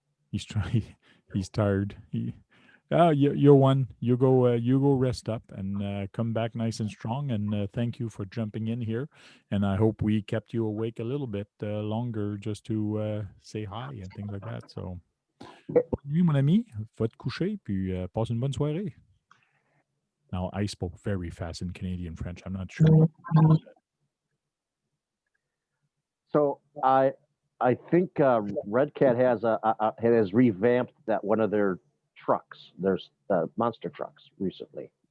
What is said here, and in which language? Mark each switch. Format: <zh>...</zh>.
<en>He's trying. He's tired. You're one. You go rest up and come back nice and strong. And thank you for jumping in here. And I hope we kept you awake a little bit longer just to say hi and things like that.</en> <fr>So, bonne nuit, mon ami. Va te coucher, puis passe une bonne soirée.</fr> <en>Now, I spoke very fast in Canadian French. I'm not sure. So I think Redcat has revamped that one of their trucks. There's monster trucks recently.</en>